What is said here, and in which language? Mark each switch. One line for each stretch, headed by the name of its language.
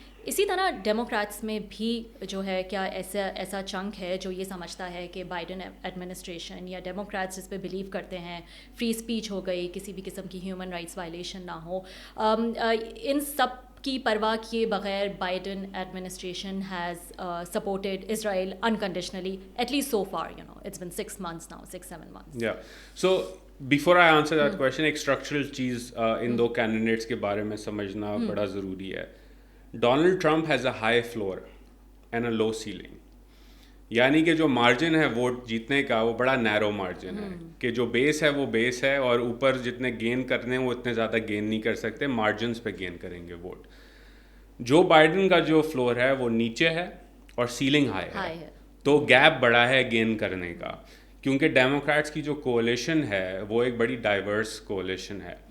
Urdu: اسی طرح ڈیموکریٹس میں بھی جو ہے کیا ایسا چنک ہے جو یہ سمجھتا ہے کہ بائیڈن ایڈمنسٹریشن یا ڈیموکریٹس جس پہ بلیو کرتے ہیں فری اسپیچ ہو گئی, کسی بھی قسم کی ہیومن رائٹس وائلیشن نہ ہو, ان سب کی پرواہ کیے بغیر Biden administration
English: Has supported Israel unconditionally, at least so far, you know, it's been 6 months now, 6-7 months. Yeah. So before I answer that question,
Urdu: ایک structural چیز ان دو candidates کے بارے میں سمجھنا بڑا ضروری ہے. Donald Trump
English: has a high floor and a low ceiling.
Urdu: یعنی کہ جو مارجن ہے ووٹ جیتنے کا وہ بڑا نیرو مارجن ہے, کہ جو بیس ہے وہ بیس ہے, اور اوپر جتنے گین کرنے ہیں وہ اتنے زیادہ گین نہیں کر سکتے, مارجنس پہ گین کریں گے ووٹ. جو بائیڈن کا جو فلور ہے وہ نیچے ہے اور سیلنگ ہائی ہے, تو گیپ بڑا ہے گین کرنے کا, کیونکہ ڈیموکریٹس کی جو کولیشن ہے وہ ایک بڑی ڈائیورس کولیشن ہے.